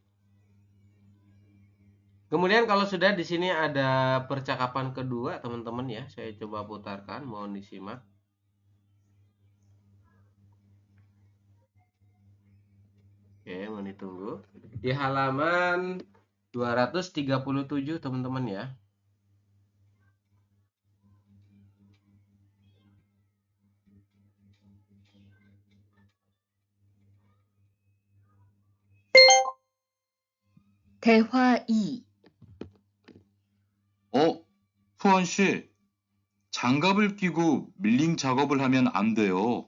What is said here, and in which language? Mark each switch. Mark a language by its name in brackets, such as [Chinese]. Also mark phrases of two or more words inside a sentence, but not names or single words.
[Indonesian] Kemudian kalau sudah di sini ada percakapan kedua, teman-teman ya. Saya coba putarkan, mohon disimak. Oke, mohon ditunggu. Di halaman 237, teman-teman ya. [Korean] 대화 2. 후원 씨, 장갑을 끼고 밀링 작업을 하면 안 돼요.